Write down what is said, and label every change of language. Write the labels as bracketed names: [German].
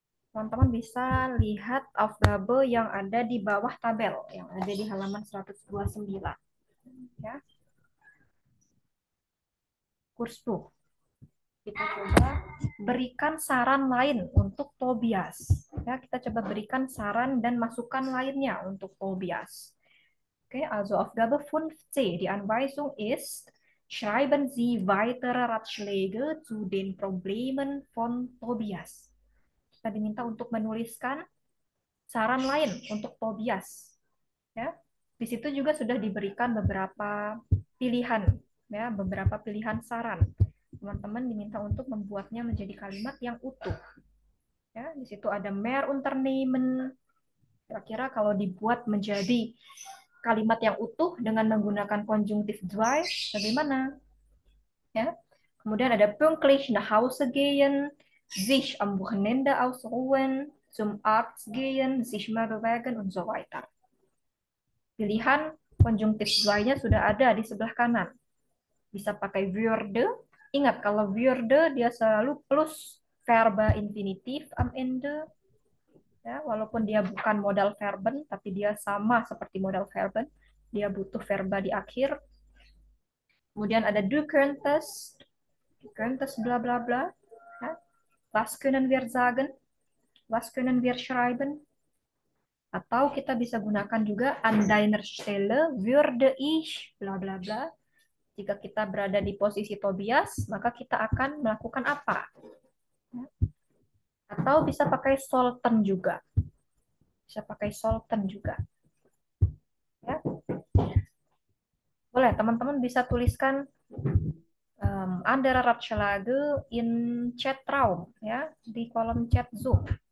[Indonesian] Teman-teman bisa lihat Aufgabe yang ada di bawah tabel, yang ada di halaman 129. Ya. Kursus. Kita coba berikan saran lain untuk Tobias. Ya, kita coba berikan saran dan masukan lainnya untuk Tobias. [German] Oke, also Aufgabe 5c. Die Anweisung ist, schreiben Sie weitere Ratschläge zu den Problemen von Tobias. [Indonesian] Kita diminta untuk menuliskan saran lain untuk Tobias. Ya, di situ juga sudah diberikan beberapa pilihan, ya, beberapa pilihan saran. Teman-teman diminta untuk membuatnya menjadi kalimat yang utuh. Ya, di situ ada mehr Unternehmen. Kira-kira kalau dibuat menjadi kalimat yang utuh dengan menggunakan konjungtif 2, bagaimana? Ya. Kemudian ada [German] pünktlich nach Hause gehen, sich am Wochenende ausruhen, zum Arzt gehen, sich mehr bewegen, und so weiter. [Indonesian] Pilihan konjungtif 2-nya sudah ada di sebelah kanan. Bisa pakai würde. Ingat, kalau würde dia selalu plus verba infinitif am Ende. Ya, walaupun dia bukan modal verben, tapi dia sama seperti modal verben. Dia butuh verba di akhir. Kemudian ada [German] du könntest. Du könntest bla bla bla. Ya. Was können wir sagen? Was können wir schreiben? [Indonesian] Atau kita bisa gunakan juga [German] an deiner Stelle würde ich bla bla [Indonesian] bla. Jika kita berada di posisi Tobias, maka kita akan melakukan apa? Atau bisa pakai sollten juga. Bisa pakai sollten juga. Ya. Boleh, teman-teman bisa tuliskan [German] andere Ratschläge in Chatraum, [Indonesian] ya, di kolom chat Zoom.